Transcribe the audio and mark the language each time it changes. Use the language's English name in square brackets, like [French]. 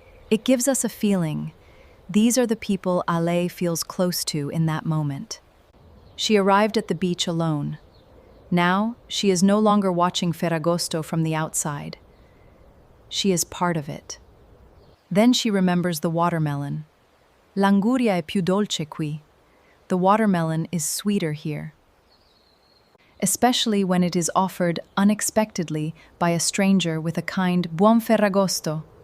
[English] It gives us a feeling. These are the people Ale feels close to in that moment. She arrived at the beach alone. Now, she is no longer watching Ferragosto from the outside. She is part of it. Then she remembers the watermelon. [Italian] L'anguria è più dolce qui. [English] The watermelon is sweeter here. Especially when it is offered unexpectedly by a stranger with a kind [Italian] Buon Ferragosto.